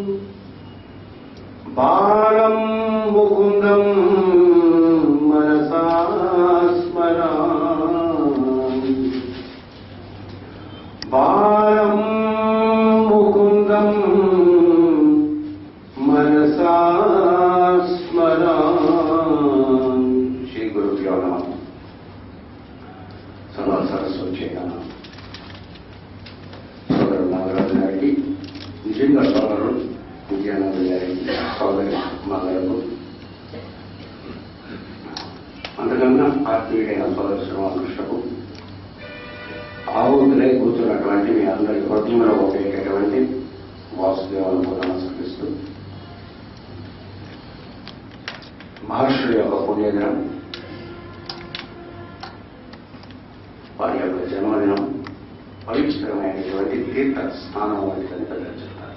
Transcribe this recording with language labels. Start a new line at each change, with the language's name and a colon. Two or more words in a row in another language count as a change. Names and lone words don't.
Sanskrit: बालं मुकुन्दं मनसा स्मरामि बालं मुकुन्दं मनसा स्मरामि। श्री गुरुभ्यो नमः। सर्व सरस्वती नमः।
Telugu: సోదరుడు నాగరాజు గారికి, నిజంగా సోదరుడు విజయానంద గారికి, సోదరి మగరకు, అంతకన్నా ఆత్మీయుడైన సోదరు శ్రీరామకృష్ణకు, ఆహుతులై కూర్చున్నటువంటి మీ అందరి హృదయంలో ఉండేటటువంటి వాసుదేవులను కూడా నమస్కరిస్తూ, మహర్షుల యొక్క పుణ్యదినం, వారి యొక్క జన్మదినం పవిత్రమైనటువంటి తీర్థ స్నానం వంటిదని పెద్దలు చెప్తారు.